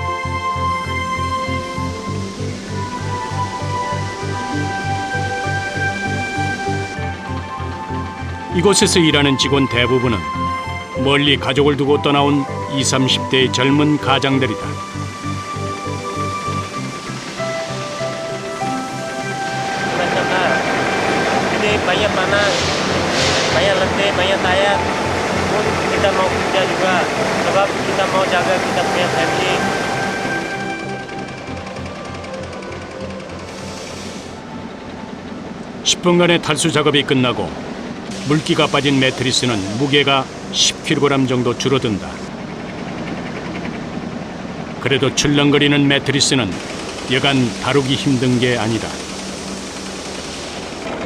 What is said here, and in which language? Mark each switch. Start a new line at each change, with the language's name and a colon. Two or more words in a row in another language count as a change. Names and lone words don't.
Korean: 이곳에서 일하는 직원 대부분은 멀리 가족을 두고 떠나온 20, 30대의 젊은 가장들이다.
Malay: Ini banyak panas, banyak letih, banyak tayar. Pun kita mau kerja juga, sebab kita mau jaga kita punya family.
Korean: (10분간의) 탈수 작업이 끝나고 물기가 빠진 매트리스는 무게가 10kg 정도 줄어든다. 그래도 출렁거리는 매트리스는 여간 다루기 힘든 게 아니다.